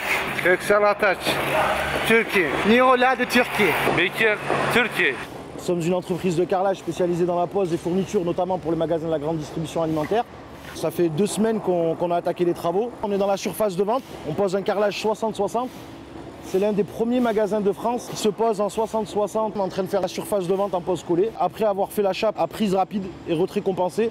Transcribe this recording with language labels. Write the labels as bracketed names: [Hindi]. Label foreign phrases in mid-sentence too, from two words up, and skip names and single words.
[Turkish] Köksal Ataç, Türkiye. Nihola [French] de Turquie. [Turkish] Bekir, Türkiye. [French] Nous sommes une entreprise de carrelage spécialisée dans la pose des fournitures, notamment pour les magasins de la grande distribution alimentaire. Ça fait 2 semaines qu'on a attaqué les travaux. On est dans la surface de vente, on pose un carrelage 60-60. C'est l'un des premiers magasins de France qui se pose en 60-60 en train de faire la surface de vente en pose collée, après avoir fait la chape à prise rapide et retrait compensé.